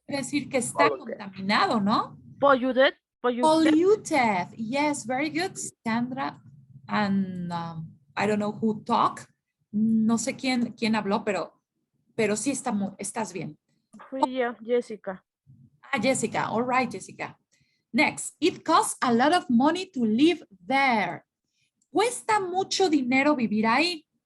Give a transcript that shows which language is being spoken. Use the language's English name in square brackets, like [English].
[Spanish] quiere decir que está contaminado, ¿no? [English] Polluted? Polluted. Yes, very good, Sandra. And I don't know who talked. [Spanish] No sé quién habló, pero sí estás bien. Fui yo, Jessica. [English] Jessica. All right, Jessica. Next, it costs a lot of money to live there. [Spanish] Cuesta mucho dinero vivir ahí.